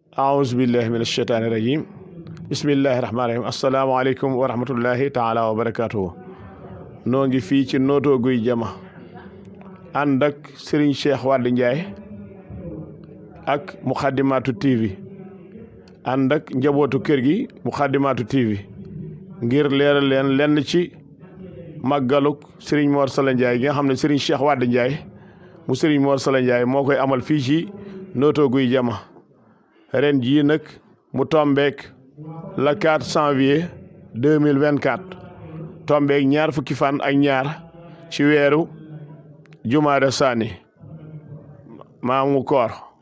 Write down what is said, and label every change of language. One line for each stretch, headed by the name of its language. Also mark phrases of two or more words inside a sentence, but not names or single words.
Arabic: أعوذ بالله من الشيطان الرجيم بسم الله الرحمن الرحيم السلام عليكم ورحمة الله تعالى وبركاته
Wolof: nu ngi fi ci Notto Gouye Diama ànd ak Serigne Cheikh Wade Ndiaye ak Moukhaddamatoul TV ànd ak njabootu kër gi Moukhaddamatoul TV ngir leeral leen lenn ci màggaluk Serigne Mor Salla Ndiaye gi nga xam ne Serigne Cheikh Wade Ndiaye mu Serigne Mor Salla Ndiaye moo koy amal fii ci Notto Gouye Diama ren jii nag mu tombeek
French: le 4 janvier 2024
Wolof: tombeek ñaar fukki fan ak ñaar ci weeru jumaada saani maamu koor